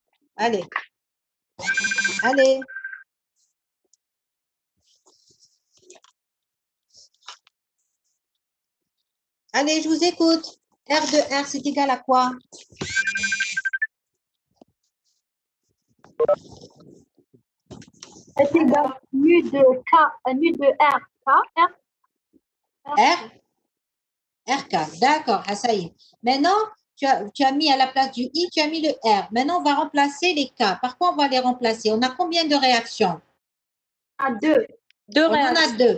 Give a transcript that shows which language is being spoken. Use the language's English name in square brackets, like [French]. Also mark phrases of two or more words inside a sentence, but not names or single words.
[French] Allez. Allez. Allez, je vous écoute. R de R, c'est égal à quoi? C'est égal à nu de K, nu de R, K, R. RK. D'accord, ah, ça y est. Maintenant, tu as mis à la place du I, tu as mis le R. Maintenant, on va remplacer les K. Par quoi on va les remplacer? On a combien de réactions? À 2. On en a 2.